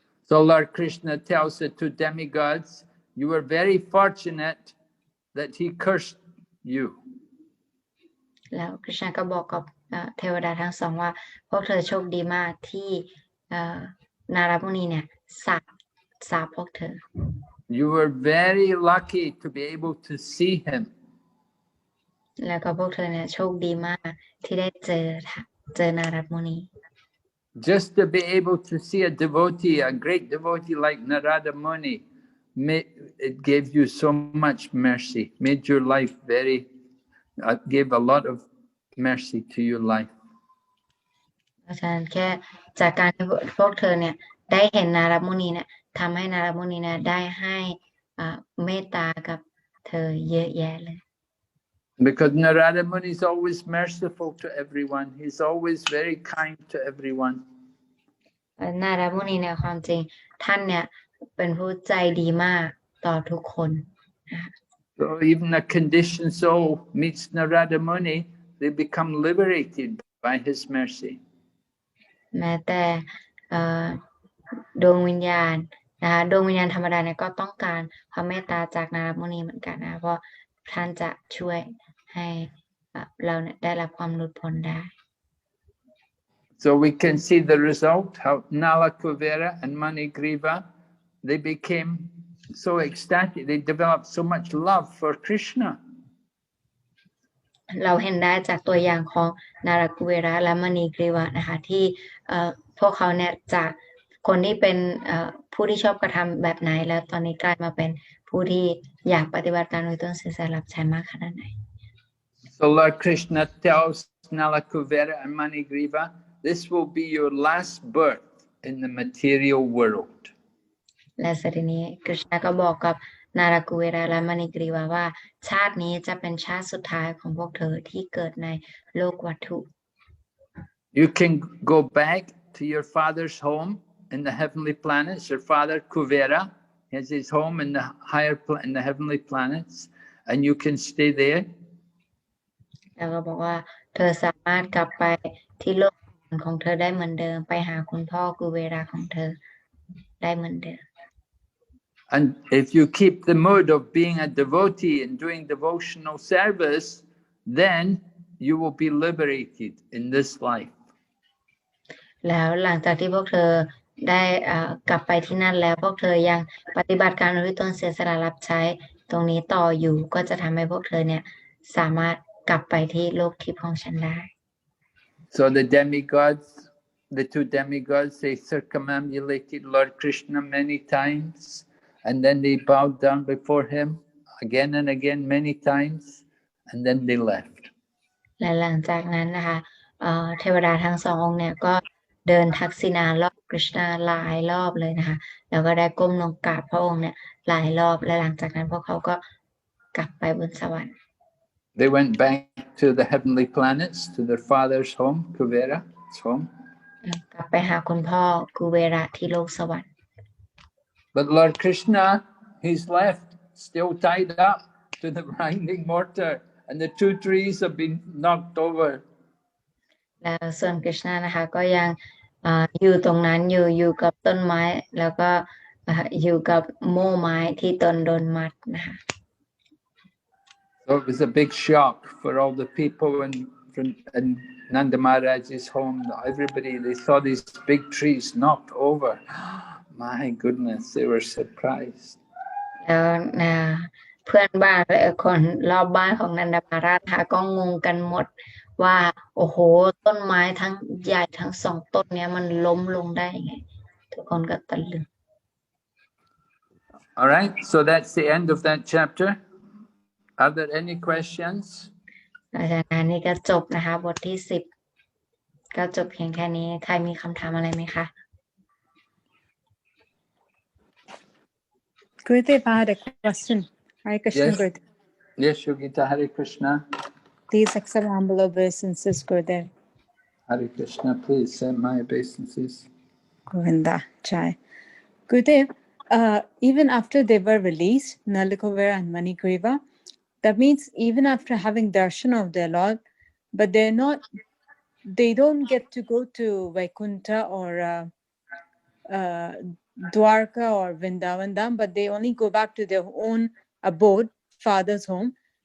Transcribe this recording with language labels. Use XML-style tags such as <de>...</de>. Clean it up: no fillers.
<en>So Lord Krishna tells the two demigods, you were very fortunate that he cursed you.</en> <th>แล้วคริชนาก็บอกกับเทวดาทั้งสองว่าพวกเธอโชคดีมากที่นารัตมุนีเนี่ยสาปพวกเธอ</th> <en>You were very lucky to be able to see him.</en> <th>แล้วก็พวกเธอเนี่ยโชคดีมากที่ได้เจอนารัตมุนี</th> <en>Just to be able to see a devotee, a great devotee like Narada Muni, it gave you so much mercy, made your life gave a lot of mercy to your life.</en> <th>เพราะฉะนั้นแค่จากการที่พวกเธอเนี่ยได้เห็นนารัตมุนีเนี่ยทำให้นารัตมุนีเนี่ยได้ให้เมตตากับเธอเยอะแยะเลย</th> <en>Because Narada Muni is always merciful to everyone. He's always very kind to everyone.</en> <th>นารัตมุนีเนี่ยความจริงท่านเนี่ยเป็นผู้ใจดีมากต่อทุกคน</th> <en>So even a conditioned soul meets Narada Muni, they become liberated by his mercy.</en> <th>แม้แต่ดวงวิญญาณนะคะดวงวิญญาณธรรมดาเนี่ยก็ต้องการความเมตตาจากนารัตมุนีเหมือนกันนะเพราะท่านจะช่วยให้เราเนี่ยได้รับความหลุดพ้นได้</th> <en>So we can see the result, how Nalakūvara and Maṇigrīva, they became so ecstatic, they developed so much love for Krishna.</en> <th>เราเห็นได้จากตัวอย่างของนาราคุเวระและมณีกรีวะนะคะที่พวกเขาเนี่ยจากคนที่เป็นผู้ที่ชอบกระทำแบบไหนแล้วตอนนี้กลายมาเป็นผู้ที่อยากปฏิบัติการโดยต้นสื่อสารรับใช้มากขนาดไหน</th> <en>So Lord Krishna tells Nalakūvara and Maṇigrīva, this will be your last birth in the material world.</en> <th>และสทีนี้กฤษณะก็บอกกับนาราคุเวระและมณีกรีวะว่าชาตินี้จะเป็นชาติสุดท้ายของพวกเธอที่เกิดในโลกวัตถุ</th> <en>You can go back to your father's home in the heavenly planets. Your father Kuvera has his home in the heavenly planets, and you can stay there.</en> <th>แล้วก็บอกว่าเธอสามารถกลับไปที่โลกของเธอได้เหมือนเดิมไปหาคุณพ่อกุเวราของเธอได้เหมือนเดิม</th> <en>And if you keep the mood of being a devotee and doing devotional service, then you will be liberated in this life.</en> <th>แล้วหลังจากที่พวกเธอได้กลับไปที่นั่นแล้วพวกเธอยังปฏิบัติการด้วยตนเสียสละรับใช้ตรงนี้ต่ออยู่ก็จะทำให้พวกเธอเนี่ยสามารถกลับไปที่โลกทิพย์ของฉันได้</th> <en>So the two demigods, they circumambulated Lord Krishna many times, and then they bowed down before him again and again many times, and then they left.</en> <th>และหลังจากนั้นนะคะเทวดาทั้งสององค์เนี่ยก็เดินทักษิณารอบกฤษณาหลายรอบเลยนะคะแล้วก็ได้ก้มลงกราบพระองค์เนี่ยหลายรอบและหลังจากนั้นพวกเขาก็กลับไปบนสวรรค์</th> <en>They went back to the heavenly planets, to their father's home, Kuvera's home.</en> <th>กลับไปหาคุณพ่อกุเวระที่โลกสวรรค์</th> <en>But Lord Krishna, he's left, still tied up to the grinding mortar, and the two trees have been knocked over.</en> <th>แล้วส่วนกฤษณานะคะก็ยังอยู่ตรงนั้นอยู่กับต้นไม้แล้วก็อยู่กับโม่ไม้ที่ต้นโดนมัดนะคะ</th> <en>So it was a big shock for all the people in Nanda Maharaj's home. Everybody, they saw these big trees knocked over. My goodness, they were surprised.</en> <th>แล้วเพื่อนบ้านและคนรอบบ้านของนันดามาราชก็งงกันหมดว่าโอ้โหต้นไม้ทั้งใหญ่ทั้งสองต้นเนี้ยมันล้มลงได้ไงทุกคนก็ตะลึง</th> <en>All right, so that's the end of that chapter. Are there any questions?</en> <th>อาจารย์นี่ก็จบนะคะบทที่10ก็จบเพียงแค่นี้ใครมีคำถามอะไรไหมคะ</th> <en>Gurudev, I had a question. Hare Krishna, Yes. Gurudev. Yes, Yogita, Hare Krishna. Please accept humble obeisances, Gurudev. Hare Krishna, please send my obeisances. Govinda Chai. Gurudev, even after they were released, Nalakūvara and Maṇigrīva, that means even after having darshan of their Lord, but they don't get to go to Vaikuntha or Dwarka or Vrindavan Dham, but they only go back to their own abode, father's home.</en>